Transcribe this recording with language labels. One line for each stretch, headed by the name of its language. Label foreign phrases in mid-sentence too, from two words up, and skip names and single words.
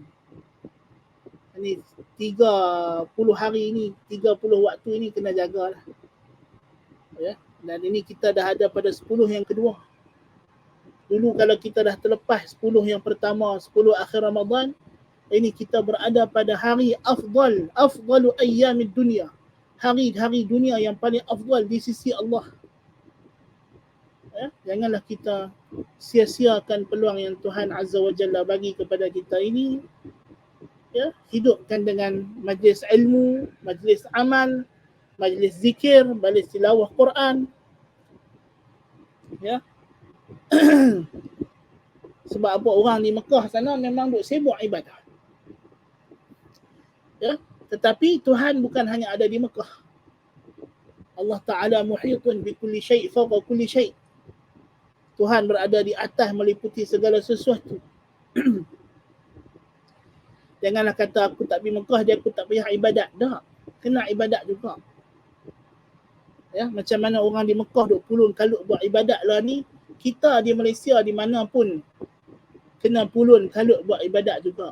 Malay: Ini 30 hari ini, 30 waktu ini kena jagalah. Ya. Dan ini kita dah ada pada 10 yang kedua. Dulu kalau kita dah terlepas 10 yang pertama, 10 akhir Ramadan, ini kita berada pada hari
Arabic: أفضل أيام الدنيا.
Malay: Hari-hari dunia yang paling afdal di sisi Allah. Ya, janganlah kita sia-siakan peluang yang Tuhan
Arabic: عز وجل
Malay: bagi kepada kita ini. Ya, hidupkan dengan majlis ilmu, majlis amal, majlis zikir, majlis tilawah Quran. Ya. Sebab apa, orang di Mekah sana memang duk sibuk ibadah. Ya, tetapi Tuhan bukan hanya ada di Mekah.
Arabic: الله تعالى محيط بكل شيء فوق كل شيء'.
Malay: Tuhan berada di atas meliputi segala sesuatu. Janganlah kata aku tak pergi Mekah, dia aku tak payah ibadat. Tak, kena ibadat juga. Ya, macam mana orang di Mekah duk pulun kalut buat ibadat lah ni, kita di Malaysia di mana pun kena pulun kalut buat ibadat juga.